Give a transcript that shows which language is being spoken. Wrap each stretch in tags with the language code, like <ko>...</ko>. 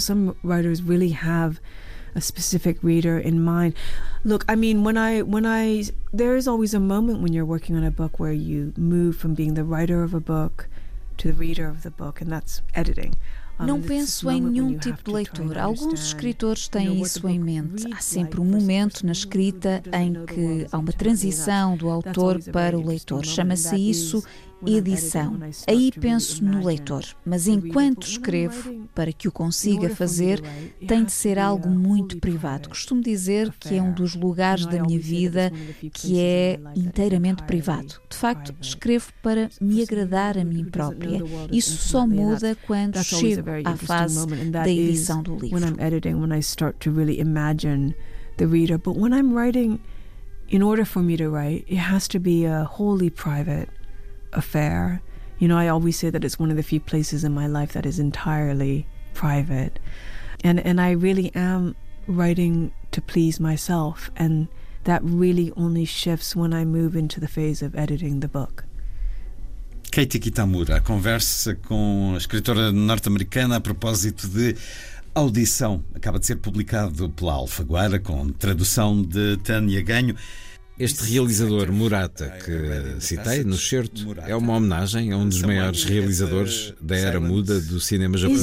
<en>Some writers really have a specific reader in mind. Look, I mean, when I there is always a moment when you're working on a book where you move from being the writer of a book to the reader of the book, and that's editing.</en> <pt>Não penso em nenhum tipo de leitor. Alguns escritores têm isso em mente. Há sempre um momento na escrita em que há uma transição do autor para o leitor. Chama-se isso edição. Aí penso no leitor. Mas enquanto escrevo, para que o consiga fazer, tem de ser algo muito privado. Costumo dizer que é um dos lugares da minha vida que é inteiramente privado. De facto, escrevo para me agradar a mim própria. Isso só muda quando chego à fase da edição do livro. Quando</pt> <en>editing, when I start to really imagine the reader, but when I'm writing, in order for me to write, it has to be a wholly private affair. You know, I always say that it's one of the few places in my life that is entirely private. And I really am writing to please myself, and that really only shifts when I move into the phase of editing the book.</en> <pt>Katie Kitamura, a conversa com a escritora norte-americana a propósito de Audição. Acaba de ser publicado pela Alfaguara, com tradução de Tânia Ganho. Este realizador Murata, que citei no excerto, é uma homenagem a um dos maiores realizadores da era muda do cinema japonês.</pt>